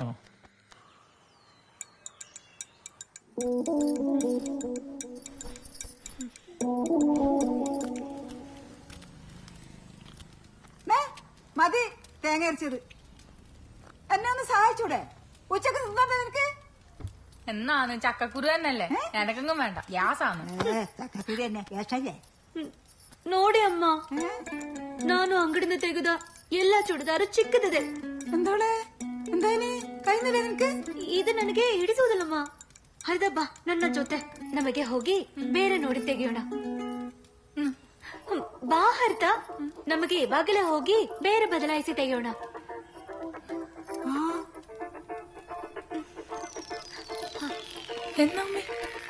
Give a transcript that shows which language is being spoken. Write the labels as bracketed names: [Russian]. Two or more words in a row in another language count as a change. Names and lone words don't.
[Malayalam] മതി തേങ്ങ അരച്ചത്. എന്നെ ഒന്ന് സഹായിച്ചൂടെ? ഉച്ചക്ക് തിന്നോട്ടെ നിനക്ക്? എന്നാന്ന് ചക്കക്കുരു തന്നെയല്ലേ, എനക്കെങ്കും വേണ്ട, ഗ്യാസാണ്. ചക്കക്കുരു തന്നെ ഗ്യാസല്ലേ? [Kannada] ನೋಡಿ ಅಮ್ಮ, ನಾನು ಅಂಗಡಿಯಿಂದ ತೆಗೆದ ಎಲ್ಲಾ ಚೂಡಿದಾರು ಚಿಕ್ಕದಿದೆ. [Malayalam] എന്തോളെ എന്തായാലും കഴിഞ്ഞില്ലേ ನಿನക്ക്? [Kannada] ಇದು ನನಗೆ ಹಿಡಿಸುವುದಿಲ್ಲಮ್ಮ. ಹೌದಾ, ಬಾ ನನ್ನ ಜೊತೆ. ನಮಗೆ ಹೋಗಿ ಬೇರೆ ನೋಡಿ ತೆಗೆಯೋಣ. ಬಾ ಹರ್ತ, ನಮಗೆ ಇವಾಗಲೇ ಹೋಗಿ ಬೇರೆ ಬದಲಾಯಿಸಿ ತೆಗೆಯೋಣ. [Malayalam] എന്നമ്മേ